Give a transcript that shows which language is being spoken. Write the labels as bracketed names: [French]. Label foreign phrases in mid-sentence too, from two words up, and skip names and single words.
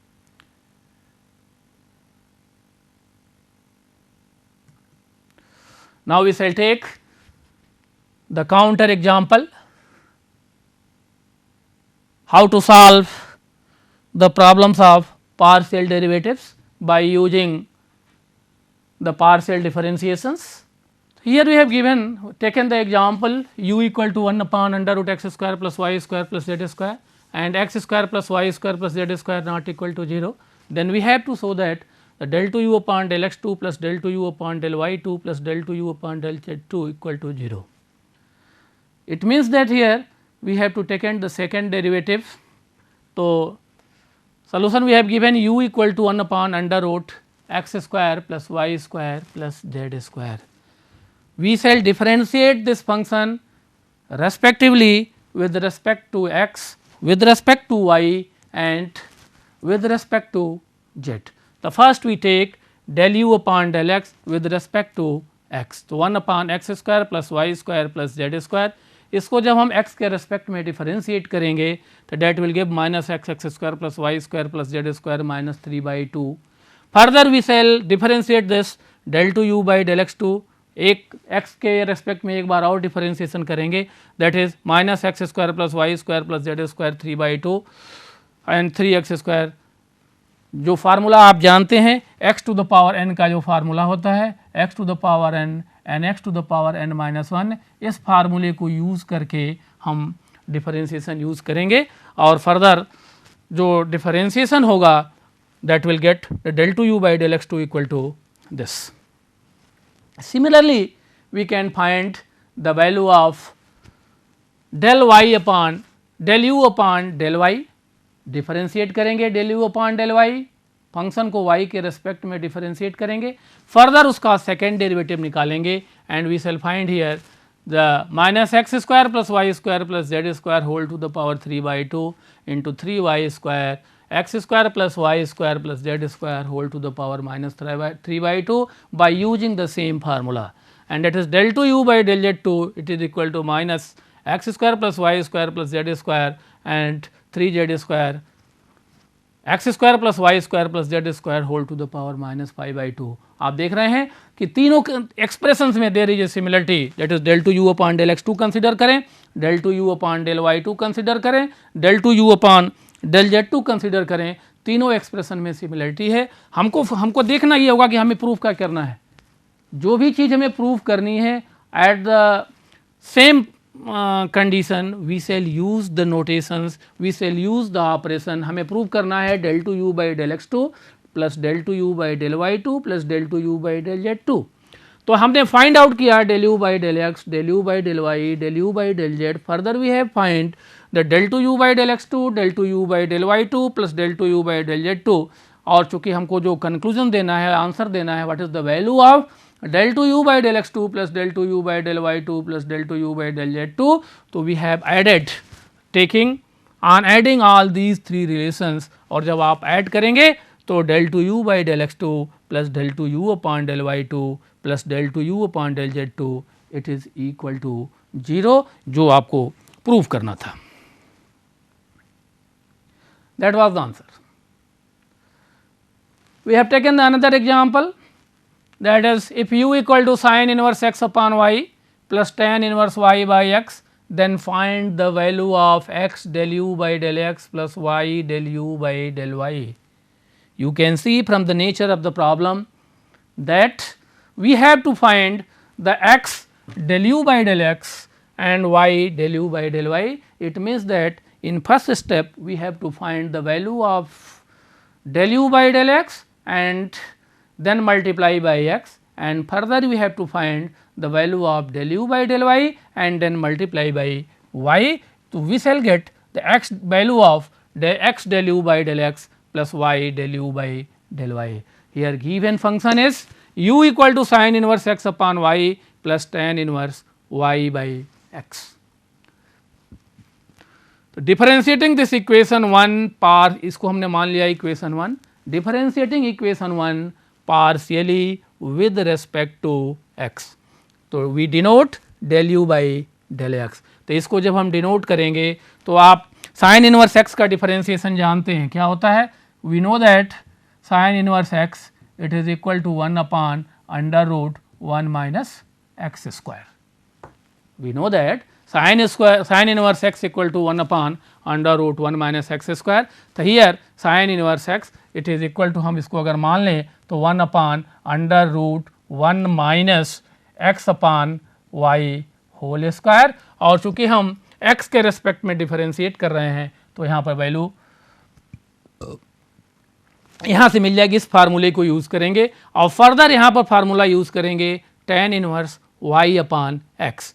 [English] Now, we shall take the counter example, how to solve the problems of partial derivatives by using the partial differentiations. Here we have taken the example u equal to 1 upon under root x square plus y square plus z square, and x square plus y square plus z square not equal to 0. Then we have to show that the del 2 u upon del x 2 plus del 2 u upon del y 2 plus del 2 u upon del z 2 equal to 0. It means that here we have to take the second derivative. So, solution we have given u equal to 1 upon under root x square plus y square plus z square. We shall differentiate this function respectively with respect to x, with respect to y, and with respect to z. The first we take del u upon del x with respect to x. So, 1 upon x square plus y square plus z square. [Hindi] इसको जब हम x के रेस्पेक्ट में डिफरेंशिएट करेंगे तो [English] that will give minus x x square plus y square plus z square minus 3/2 further we shall differentiate this del two u by del x2, [Hindi] एक x के रेस्पेक्ट में एक बार और डिफरेंशिएशन करेंगे, [English] that is minus x square plus y square plus z square 3/2 and 3x square. [Hindi] जो फार्मूला आप जानते हैं [English] x to the power n [Hindi] का जो फार्मूला होता है [English] x to the power n and x to the power n minus 1, [Hindi] इस फार्मूले को यूज़ करके हम डिफरेंशिएशन यूज़ करेंगे और फर्दर जो डिफरेंशिएशन होगा [English] that will get the del two u by del x2 equal to this. Similarly, we can find the value of del y upon del u upon del y, [Hindi] डिफरेंशिएट करेंगे [English] del u upon del y, [Hindi] फंक्शन को y के रेस्पेक्ट में डिफरेंशिएट करेंगे, फर्दर उसका सेकेंड डेरिवेटिव निकालेंगे [English] and we shall find here the minus x square plus y square plus z square whole to the power 3/2 into 3y square x square plus y square plus z square whole to the power minus 3/2 by using the same formula, and that is del 2 u by del z2, it is equal to minus x square plus y square plus z square and 3z square x square plus y square plus z square whole to the power minus 5/2। [Hindi] आप देख रहे हैं कि तीनों एक्सप्रेशंस में [English] there is a similarity, that is del 2 u upon del x2 [Hindi] कंसिडर करें, [English] del 2 u upon del y2 [Hindi] कंसिडर करें, [English] del 2 u upon del z2 [Hindi] कंसिडर करें, तीनों एक्सप्रेशन में सिमिलरिटी है। हमको देखना ये होगा कि हमें प्रूफ क्या करना है। जो भी चीज़ हमें प्रूफ करनी है [English] at the same condition we shall use the notations, we shall use the operation. [Hindi] हमें प्रूफ करना है [English] del 2 u by del x2 plus del 2 u by del y2 plus del 2 u by del z2. [Hindi] तो हमने फाइंड आउट किया [English] del u by del x, del u by del y, del u by del z, further we have find the del 2 u by del x2, del 2 u by del y2 plus del 2 u by del z2. [Hindi] और चूंकि हमको जो कंक्लूजन देना है, [English] आंसर देना है, what is the value of del 2 u by del x2 plus del 2 u by del y2 plus del 2 u by del z2. तो we have added, taking on adding all these three relations, [Hindi] और जब आप ऐड करेंगे तो [English] del 2 u by del x2 plus del 2 u upon del y2 plus del 2 u upon del z2 it is equal to 0, [Hindi] जो आपको प्रूव करना था। [English] That was the answer. We have taken another example, that is if u equal to sin inverse x upon y plus tan inverse y by x, then find the value of x del u by del x plus y del u by del y. You can see from the nature of the problem that we have to find the x del u by del x and y del u by del y. It means that in first step we have to find the value of del u by del x and then multiply by x, and further we have to find the value of del u by del y and then multiply by y. So, we shall get the x value of x del u by del x plus y del u by del y. Here given function is u equal to sin inverse x upon y plus tan inverse y by x. तो differentiating this equation 1 par, [Hindi] इसको हमने मान लिया [English] equation 1, differentiating equation 1 partially with respect to x, तो we denote del u by del x. [Hindi] तो इसको जब हम डिनोट करेंगे तो आप [English] sine inverse x [Hindi] का डिफरेंशिएशन जानते हैं, क्या होता है, [English] we know that sine inverse x it is equal to 1 upon under root 1 minus x square. we know that sin inverse x equal to 1 upon under root 1 minus x square। तो here sin inverse x it is equal to, [Hindi] हम इसको अगर मान लें तो [English] 1 upon under root 1 minus x upon y whole square, [Hindi] और चूंकि हम x के रेस्पेक्ट में डिफरेंशिएट कर रहे हैं तो यहाँ पर वैल्यू यहाँ से मिल जाएगी, इस फार्मूले को यूज़ करेंगे और फर्दर यहाँ पर फार्मूला यूज़ करेंगे [English] tan inverse y upon x.